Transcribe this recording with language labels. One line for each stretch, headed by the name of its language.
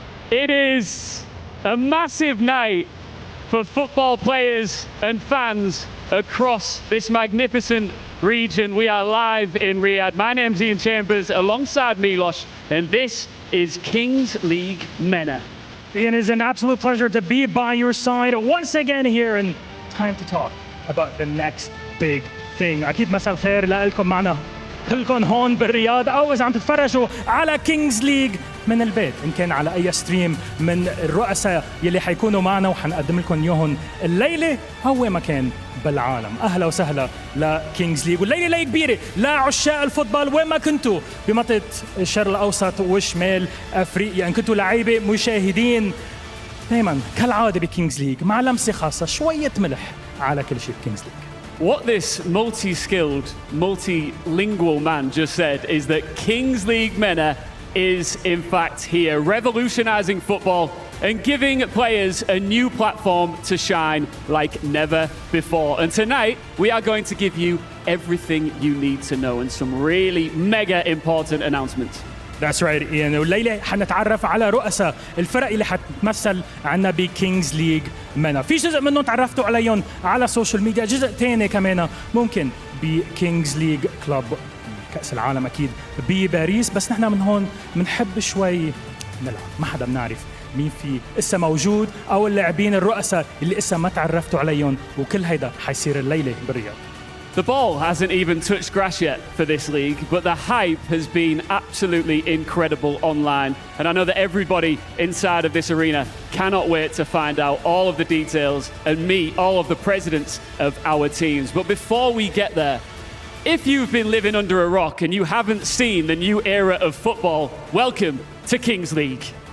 English: It is a massive night for football players and fans across this magnificent region. We are live in Riyadh. My name's Ian Chambers alongside Milos, and this is Kings League Mena. Ian, it is an absolute pleasure to be by your side once again here, and time to talk about the next big thing.
Arabic: أكيد مساء الخير لكم معنا كلكم هون بالرياض أو إذا عم تتفرجوا على كينجز ليج من البيت، إن كان على أي ستريم من الرؤساء يلي حيكونوا معنا وحنقدم لكم إياهم الليلة أو وين ما كان بالعالم. أهلا وسهلا لكينجز ليج، والليلة ليلة كبيرة لعشاق الفوتبول وين ما كنتوا بمنطقة الشرق الأوسط وشمال أفريقيا، إن كنتوا لعيبة مشاهدين دايما كالعادة بكينجز ليج مع لمسة خاصة شوية ملح على كل شيء بكينجز ليج.
English: What this multi-skilled, multilingual man just said is that Kings League Mena is in fact here, revolutionising football and giving players a new platform to shine like never before. And tonight, we are going to give you everything you need to know and some really mega important announcements. That's right, Ian.
Arabic: والليلة حنتعرف على رؤساء الفرق اللي حتمثل عنا بكينجز ليج منا. في جزء منهم تعرفتوا عليهم على السوشيال ميديا، جزء تاني كمان ممكن بكينجز ليج كلوب كأس العالم أكيد بباريس. بس نحن من هون بنحب شوي نلعب، ما حدا بنعرف مين في إسا موجود أو اللاعبين الرؤساء اللي إسا ما تعرفتوا عليهم، وكل هيدا حيصير الليلة بالرياض.
English: The ball hasn't even touched grass yet for this league, but the hype has been absolutely incredible online. And I know that everybody inside of this arena cannot wait to find out all of the details and meet all of the presidents of our teams. But before we get there, if you've been living under a rock and you haven't seen the new era of football, welcome to Kings League.